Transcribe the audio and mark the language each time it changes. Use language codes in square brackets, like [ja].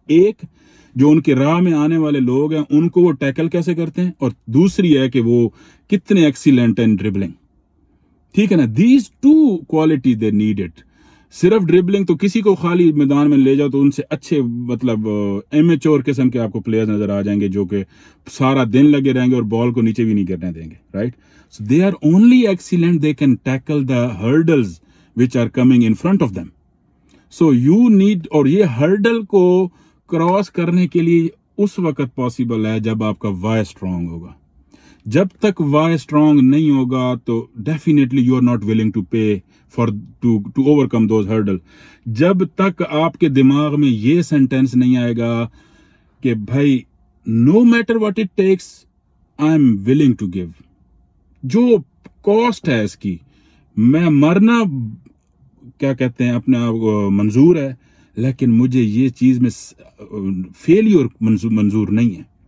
[ur] ایک، جو ان کے راہ میں آنے والے لوگ ہیں ان کو وہ ٹیکل کیسے کرتے ہیں، اور دوسری ہے کہ وہ کتنے ایکسیلنٹ ہیں ڈربلنگ. ٹھیک ہے نا. [en] These 2 quality they need it. [ur] صرف ڈربلنگ تو کسی کو خالی میدان میں لے جاؤ تو ان سے اچھے مطلب امیچور قسم کے آپ کو پلیئرز نظر آ جائیں گے، جو کہ سارا دن لگے رہیں گے اور بال کو نیچے بھی نہیں گرنے دیں گے. Right. [en] So they are only excellent, they can tackle the hurdles which are coming in front of them. So you need, [ur] اور یہ ہرڈل کو کراس کرنے کے لیے اس وقت پاسبل ہے جب آپ کا وائی اسٹرانگ ہوگا، جب تک وائی اسٹرانگ نہیں ہوگا تو [en] Definitely you are not willing to pay for to overcome those hurdle. [ur] جب تک آپ کے دماغ میں یہ سینٹینس نہیں آئے گا کہ بھائی [en] no matter what it takes I am willing to give, [ur] جو کاسٹ ہے اس کی، میں مرنا کیا کہتے ہیں اپنے آپ کو منظور ہے، لیکن مجھے یہ چیز میں فیلیور منظور نہیں ہے.